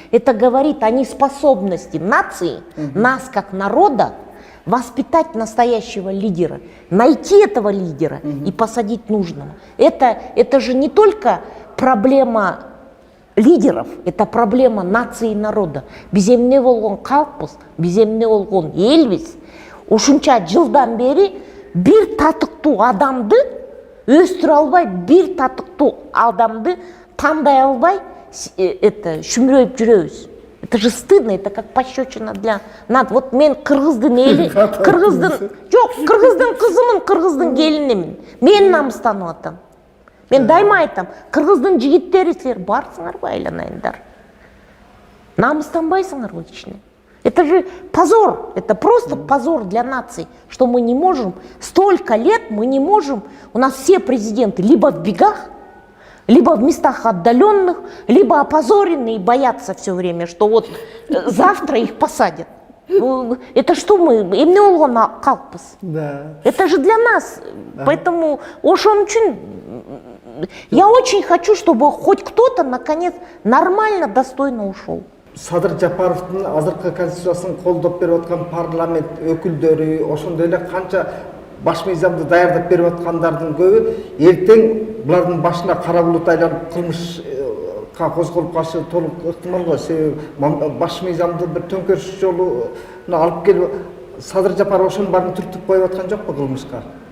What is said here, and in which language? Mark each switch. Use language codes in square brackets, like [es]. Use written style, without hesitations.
[ru] Это говорит о неспособности нации, нас как народа, воспитать настоящего лидера, найти этого лидера и посадить нужного. Это же не только проблема лидеров, это проблема нации и народа. [ky] Биз эмне болгон калкпыз, биз эмне болгон элбиз. Ушунча жылдан бери бир татыктуу адамды өстүрө албай, бир татыктуу адамды тандай албай, шүмүрөйүп жүрөбүз. [ru] Это же стыдно, это как пощечина для нас. [ky] Вот мен кыргыздын эли, кыргыздын кызымын, кыргыздын келинимин. Мен намыстанып атам. Мен дайыма айтам, кыргыздын жигиттери силер барсыңарбы айланайындар. Намыстанбайсыңарбы ичине. [ru] Это же позор, это просто позор для нации, что мы не можем, столько лет мы не можем, у нас все президенты либо в бегах, либо в местах отдаленных, либо опозорены и боятся все время, что вот завтра их посадят. Это что мы, [ky] эмне болгон калкпыз? [ru] Это же для нас, поэтому [ky] ошон үчүн [ru] я очень хочу, чтобы хоть кто-то наконец нормально, достойно ушел. [ky] Садыр Жапаровдун азыркы конституциясын колдоп берип аткан парламент өкүлдөрү, ошондой эле канча баш мыйзамды даярдап берип аткандардын көбү эртең булардын башына кара булут айланып кылмышка козголуп калышы толук ыктымал го. Себеби баш мыйзамды бир төңкөрүш жолуна алып келип Садыр Жапаров ошонун баарын түртүп коюп аткан жокпу кылмышка?